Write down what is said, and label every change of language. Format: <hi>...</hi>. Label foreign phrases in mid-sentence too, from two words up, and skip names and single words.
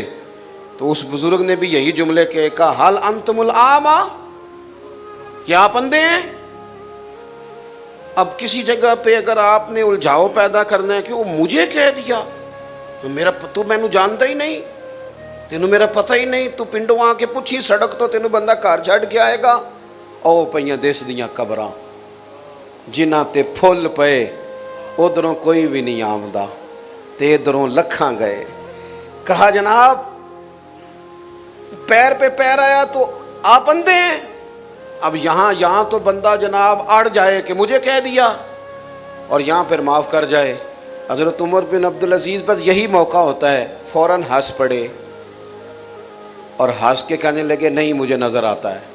<ur>تو اس بزرگ نے بھی یہی جملے کے کہا</ur> <ar>حل انتم الاعمی،</ar> <ur>کیا آپ اندھے ہیں؟ اب کسی جگہ پہ اگر آپ نے الجھاؤ پیدا کرنا ہے کہ وہ مجھے کہہ دیا تو میں نے جانتا ہی نہیں،</ur> <pa>تینوں میرا پتہ ہی نہیں، تو پنڈوں آ کے پوچھی سڑک تو تینوں بندہ گھر چھڈ کے آئے گا. او پئیاں دیس دیاں قبراں جنہاں تے پھل پئے ادھروں کوئی بھی نہیں آمدا تے ادھروں لکھاں گئے.</pa> <ur>کہا جناب پیر پہ پیر آیا تو آپ اندھے ہیں. اب یہاں تو بندہ جناب اڑ جائے کہ مجھے کہہ دیا، اور یہاں پھر معاف کر جائے. حضرت عمر بن عبدالعزیز بس یہی موقع ہوتا ہے، فوراً ہنس پڑے اور ہنس کے کہنے لگے نہیں مجھے نظر آتا ہے.</ur>